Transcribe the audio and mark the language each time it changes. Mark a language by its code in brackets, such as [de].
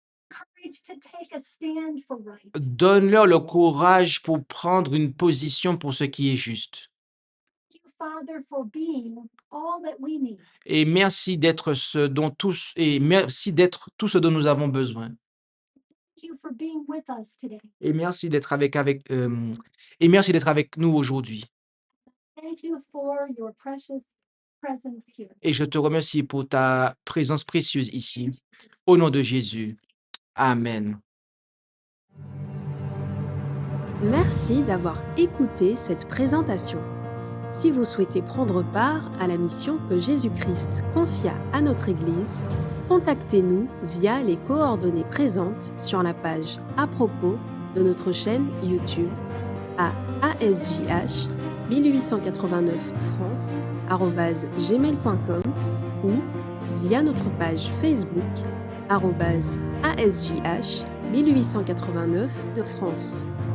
[en] Courage to take a stand for right. [fr] Donne-leur le courage pour prendre une position pour ce qui est juste. [en] Thank you, Father, for being all that we need. [fr] Et merci d'être merci d'être tout ce dont nous avons besoin. [en] Thank you for being with us today. [fr] Et merci d'être et merci d'être avec nous aujourd'hui. [en] Thank you for your precious presence here. [fr] Et je te remercie pour ta présence précieuse ici. Au nom de Jésus. Amen. Merci d'avoir écouté cette présentation. Si vous souhaitez prendre part à la mission que Jésus-Christ confia à notre Église, contactez-nous via les coordonnées présentes sur la page à propos de notre chaîne YouTube à ASJH 1889 France@gmail.com ou via notre page Facebook @ASJH 1889 de France.